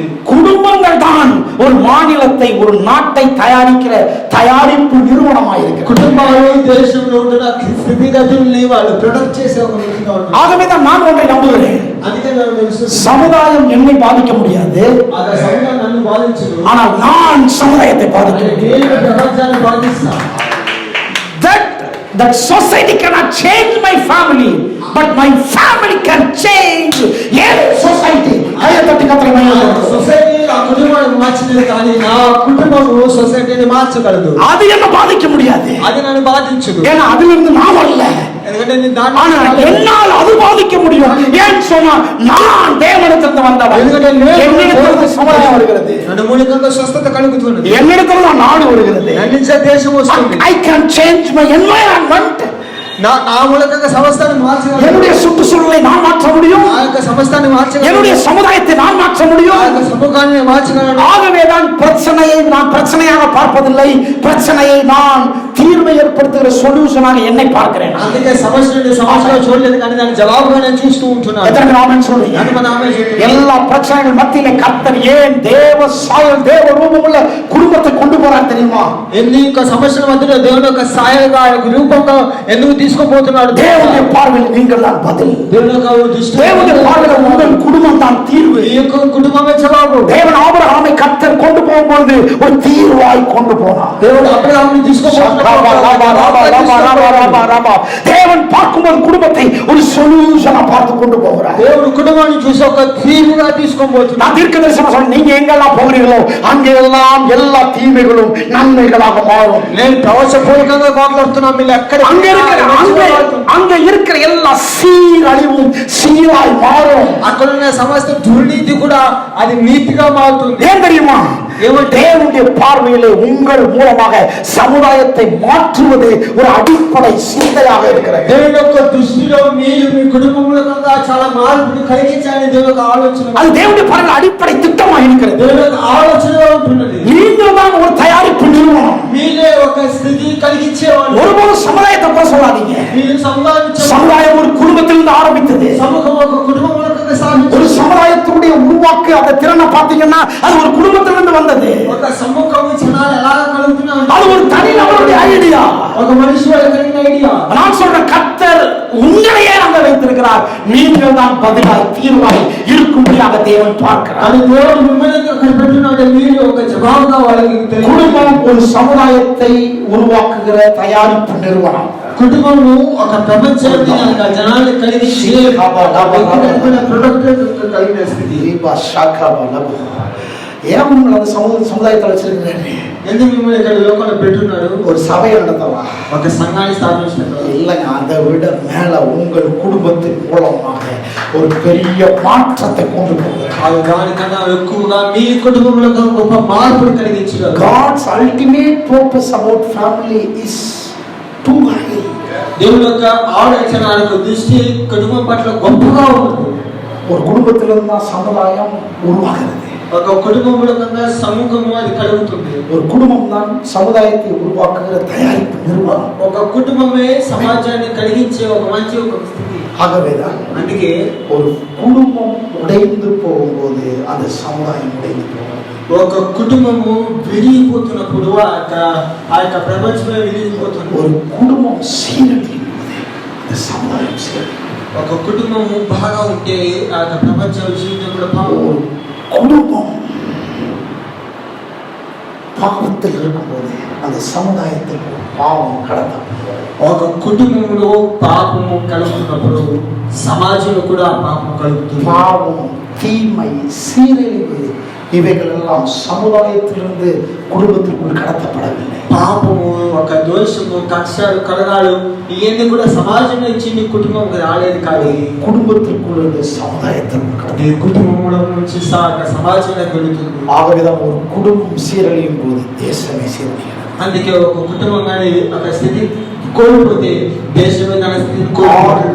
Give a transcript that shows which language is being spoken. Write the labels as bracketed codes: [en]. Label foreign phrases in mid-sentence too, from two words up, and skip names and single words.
[ta] குடும்பங்கள் தான் ஒரு மாநிலத்தை, ஒரு நாட்டை தயாரிக்கிற தயாரிப்பு நிறுவனமாக இருக்கிறது. [te] కుటుంబాలు దేశంలో ఉంటున్న స్థితిగతుల్ని వాళ్ళు ప్రొడక్ట్ చేసే ఒక విధంగా ఉంటుంది. [ta] ஆகவே தான் நான் ஒன்றை நம்புகிறேன், [te] అందుకే నేను [ta] சமுதாயம் என்னை பாதிக்க முடியாது, [te] ఆ సముదాయం నన్ను బాధించదు, [ta] ஆனால் நான் சமுதாயத்தை பாதிக்கிறேன். [te] నేను ప్రపంచాన్ని బాధిస్తా. [en] That society cannot change my family, but my family can change any society. ayatatti kathra [te] society ఆ కుటుంబాన్ని మార్చలేదు, కానీ నా కుటుంబము సొసైటీని మార్చగలదు. [ta] அது என்ன பாதிக்க முடியாது, [te] అది నన్ను బాధించదు, [ta] ஏன்னா அதுல இருந்து நான் வரல. [te] ఎందుకంటే నేను [ta] ஆனா என்னால் அது பாதிக்க முடியும். ஏன் சொன்னா நான் தேவனிடத்திலிருந்து வந்தவன், என்னிடத்திலிருந்து சமுதாயம் வருகிறது, [te] నన్ను మూలికంగా స్వస్థత కలుగుతున్నది, [ta] என்னிடத்திலிருந்து நாடு வருகிறது, [te] నన్ను దేశం వస్తుంది. [en] I can change my environment. [te] నా మూలకంగా సమస్తాన్ని మార్చగలను, [ta] என்னுடைய சுற்றுச்சூழலை நான் மாற்ற முடியும், [te] ఆ యొక్క సమస్తాన్ని మార్చగలను, [ta] என்னுடைய சமுதாயத்தை நான் மாற்ற முடியும். [te] ఆ యొక్క సముఖాన్ని మార్చగలను. [ta] ஆகவேதான் பிரச்சனையை நான் பிரச்சனையாக பார்ப்பதில்லை, பிரச்சனையை நான் தீர்வை ஏற்படுத்துகிற சொல்யூஷனாக என்னை பார்க்கிறேன். [te] అందుకే సమస్యను సమస్యగా చూడలేదు, కానీ దాని జవాబుగా నేను చూస్తూ ఉంటున్నాను. [ta] எத்தனை ஆமென் சொல்றீங்க? எல்லா பிரச்சனைகள் மத்தியிலே கர்த்தர் ஏன் தேவ சாயல் தேவ ரூபமுள்ள குடும்பத்தை கொண்டு போறார் தெரியுமா? [te] ఎన్ని సమస్యల మధ్యలో దేవుని యొక్క సాయలుగా రూపంగా ఎందుకు తీసుకుపోతున్నాడు? [ta] தேவனுடைய பார்வையில் நீங்கள் தான் பதில், [te] దేవుని యొక్క దృష్టి, [ta] தேவனுடைய பார்வையில் உங்கள் குடும்பம் தான் தீர்வு. [te] ఈ యొక్క కుటుంబమే జవాబు. [ta] தேவன் ஆபிரகாமை கர்த்தர் கொண்டு போகும்போது ஒரு தீர்வாய் கொண்டு போனார். [te] దేవుడు అబ్రహాముని తీసుకుపోతున్నాడు. [ta] தேவன் பார்க்கும்போது குடும்பத்தை ஒரு சொல்யூஷனா பார்த்து கொண்டு போகிறார். [te] దేవుడు కుటుంబాన్ని చూసి ఒక తీర్పుగా తీసుకొని పోతున్నాడు. [ta] நான் தீர்க்கதரிசனம் சொல்றேன், நீங்க எங்கெல்லாம் போகிறீர்களோ அங்கெல்லாம் எல்லா தீமைகளும் நன்மைகளாக மாறும். [te] నేను ప్రవచనపూర్వకంగా మాట్లాడుతున్నా, మీరు ఎక్కడ [ta] அங்க இருக்கிற எல்லா சீரழிவும் சீராய் மாறும். [te] అక్కడ ఉన్న సమస్త దుర్నీతి కూడా అది నీతిగా మారుతుంది. [ta] ஏன் தெரியுமா? தேவனுடைய பார்வையிலே உங்கள் மூலமாக சமுதாயத்தை மாற்றுவது ஒரு அடிப்படை சிந்தையாக இருக்கிறது. [te] దేవుని యొక్క దృష్టిలో మీరు మీ కుటుంబ మూలకంగా చాలా మార్పును కలిగించాలని దేవుని యొక్క ఆలోచన, [ta] அது தேவனுடைய பார்வையில் அடிப்படை திட்டமாக இருக்கிறது. [te] దేవుని యొక్క ఆలోచనగా ఉంటున్నది. [ta] நீங்கள் தான் ஒரு தயாரிப்பு நிறுவனம், [te] మీరే ఒక స్థితి కలిగించేవాళ్ళు. [ta] ஒருபோதும் சமுதாயத்தை கூட சொல்லாதீங்க. [te] మీరు [ta] சமுதாயம் ஒரு குடும்பத்திலிருந்து ஆரம்பித்தது. [te] సమూహం ఒక కుటుంబం మూలకంగా సాగించారు. [ta] ஒரு சமுதாயத்துடைய உருவாக்கு அந்த திறனை பார்த்தீங்கன்னா அது ஒரு குடும்பத்திலிருந்து வந்தது. [te] ఒక సమూహం జనాలు ఎలా కలుగుతున్నారు, [ta] அது ஒரு தனி நபருடைய ஐடியா, [te] ఒక మనిషి వాళ్ళ కలిగిన ఐడియా. [ta] நான் சொல்ற கர்த்தர் உங்களையே அங்க வைத்திருக்கிறார், நீங்கள் தான் பதிலாய் தீர்வாய் இருக்கும்படியாக தேவன் பார்க்கிறார். [te] அது దేవుడు మిమ్మల్ని అక్కడ పెట్టున్నాడు, మీరు ఒక జవాబుగా వాళ్ళకి తెలియదు. [ta] குடும்பம் ஒரு சமுதாயத்தை உருவாக்குகிற தயாரிப்பு நிறுவனம். [te] కుటుంబము ఒక ప్రపంచాన్ని జనాలు కలిగించి ప్రొడక్ట్ కలిగిన స్థితి. [ta] ஏன் உங்களை அந்த சமுதாயத்தில் வச்சிருக்கிறாரு? [te] ఎందుకు మిమ్మల్ని ఇక్కడ లోకంలో పెట్టున్నాడు? [ta] ஒரு சபையை நடத்தவா, [te] ఒక సంఘాన్ని స్థాపించినట్టు [ta] இல்லைங்க, அதை விட மேல உங்கள் குடும்பத்தின் மூலமாக ஒரு பெரிய மாற்றத்தை கொண்டு போகிறார். [te] దానికన్నా ఎక్కువగా మీ కుటుంబంలో గొప్ప మార్పును కలిగించారు. [en] God's ultimate purpose about family is too high. [te] దేవుని యొక్క ఆలోచన దృష్టి కుటుంబం పట్ల గొప్పగా ఉంది. [ta] ஒரு குடும்பத்திலிருந்து தான் சமுதாயம் உருவாகிறது. [te] ఒక కుటుంబం మూలకంగా సమూహము అది కలుగుతుంది. [ta] ஒரு குடும்பம் தான் சமுதாயத்தை உருவாக்குகிற தயாரிப்பு நிறுவனம். [te] ఒక కుటుంబమే సమాజాన్ని కలిగించే ఒక మంచి ఒక స్థితి. [ta] ஆகவேதான் [te] అందుకే [ta] ஒரு குடும்பம் உடைந்து போகும்போது அந்த சமுதாயம் உடைந்து போகும். [te] ఒక కుటుంబము విడిపోతున్నప్పుడు ఆ యొక్క ప్రపంచమే విడిపోతుంది. [ta] ஒரு குடும்பம் சீரழியும் போது அந்த சமுதாயம் சீரழியும். [te] ఒక కుటుంబము బాగా ఉంటే ఆ యొక్క ప్రపంచ విషయంలో కూడా [ta] ஒரு குடும்பம் பாவத்தில் இருக்கும்போது அந்த சமுதாயத்தில் பாவம் கடத்தப்படும். [te] ఒక కుటుంబంలో పాపము కలుగుతున్నప్పుడు సమాజంలో కూడా పాపం కలుగుతుంది. [ta] பாவம், தீமை, சீரழிவு இவைகள் எல்லாம் சமுதாயத்திலிருந்து குடும்பத்திற்குள் கடத்தப்படவில்லை. [te] పాపము, ఒక దోషము, కక్షలు, కలగాలు ఇవన్నీ కూడా సమాజం నుంచి నీ కుటుంబం రాలేదు, కానీ [ta] குடும்பத்திற்குள் இருந்து சமுதாயத்திற்குள் [te] నీ కుటుంబంలో నుంచి సమాజంలో వెళుతుంది. [ta] ஆகவேதான் ஒரு குடும்பம் சீரழியும் போது தேசமே சீரழியும். [te] అందుకే ఒక కుటుంబం కానీ ఒక స్థితి కోల్పోతే దేశమే తన స్థితిని కోల్పోతుంది.